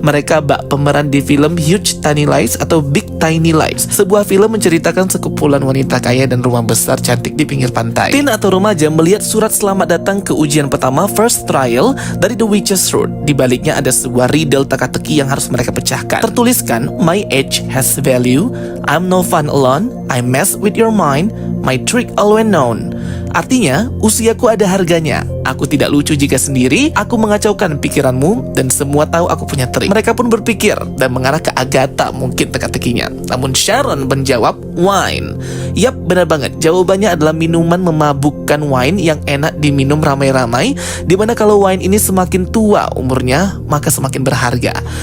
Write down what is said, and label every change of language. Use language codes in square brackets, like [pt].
[id] Mereka bak pemeran di film Huge Tiny Lies atau Big Tiny Lies, sebuah film menceritakan sekumpulan wanita kaya dan rumah besar cantik di pinggir pantai. Tin atau remaja melihat surat selamat datang ke ujian pertama First Trial dari The Witch's Road. Di baliknya ada sebuah riddle teka-teki yang harus mereka pecahkan. Tertuliskan, [en] my age has value, I'm no fun alone, I mess with your mind, my trick always known. [id] Artinya, usiaku ada harganya. Aku tidak lucu jika sendiri, aku mengacaukan pikiranmu, dan semua tahu aku punya trik. Mereka pun berpikir dan mengarah ke Agatha mungkin teka-tekinya. Namun Sharon menjawab, wine. Yap, benar banget. Jawabannya adalah minuman memabukkan wine yang enak diminum ramai-ramai, dimana kalau wine ini semakin tua umurnya, maka semakin berharga.